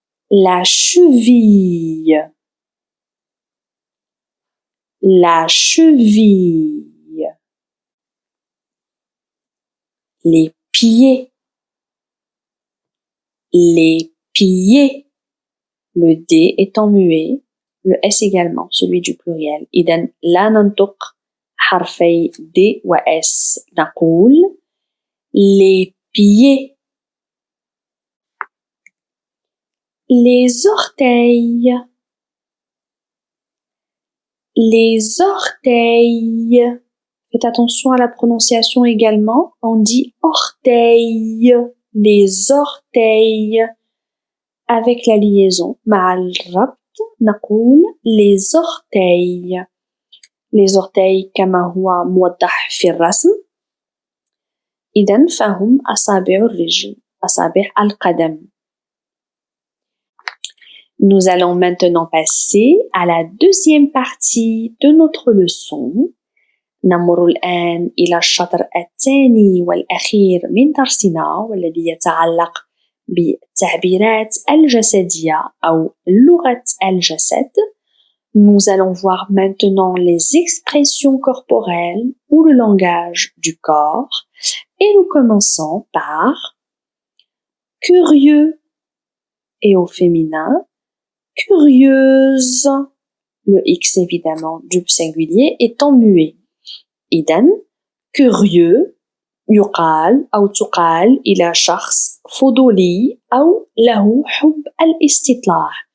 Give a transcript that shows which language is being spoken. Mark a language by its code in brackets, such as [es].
[fr] La cheville, la cheville. Les pieds, les pieds. Le D étant muet, le S également, celui du pluriel. [ar] إذن لا ننطق حرفي D و S. نقول les pieds. [fr] Les orteils, les orteils. Faites attention à la prononciation également. On dit orteils, les orteils. Avec la liaison [ar] مع الربط نقول [fr] les orteils. [ar] Les orteils كما هو موضح في الرسم. إذن فهم أصابع الرجل، أصابع القدم. [fr] Nous allons maintenant passer à la deuxième partie de notre leçon. [ar] نمر الآن إلى الشطر الثاني والأخير من درسنا والذي يتعلق بالتعبيرات الجسدية أو لغة الجسد. [fr] Nous allons voir maintenant les expressions corporelles ou le langage du corps. Et nous commençons par curieux et au féminin curieuse. Le X évidemment du singulier étant muet. [ar] إذن curieux يقال أو تقال إلى شخص فضولي أو له حب الاستطلاع.